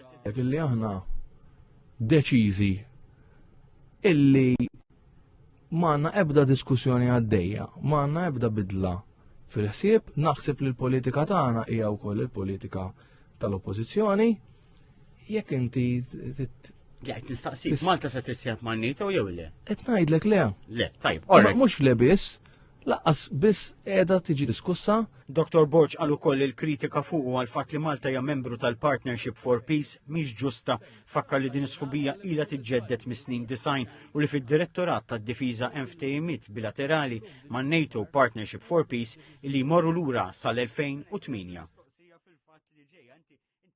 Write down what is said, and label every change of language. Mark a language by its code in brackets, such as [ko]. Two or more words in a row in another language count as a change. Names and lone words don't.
[mt] Illi aħna deċiżi illi m'għandna ebda diskussjoni għaddejja, m'għandna ebda bidla fil-ħsieb, naħseb li l-politika tagħna hija wkoll il-politika tal-oppożizzjoni. Jekk inti nistaqsik Malta se tissieħab man-NATO jew le? Qed ngħidlek le. Le, tajb. Mhux le biss, laqqas biss qiegħda tiġi diskussa. Dr. Borg qal ukoll il-kritika fuq għal fatt li Malta hija membru tal-Partnership for Peace mhix ġusta, fakkar li din is-sħubija ilha tiġġedded mis-snin design u li fid-Direttorat tad-Difiża hemm ftehimiet bilaterali man-NATO Partnership for Peace li jmorru lura sal-2008.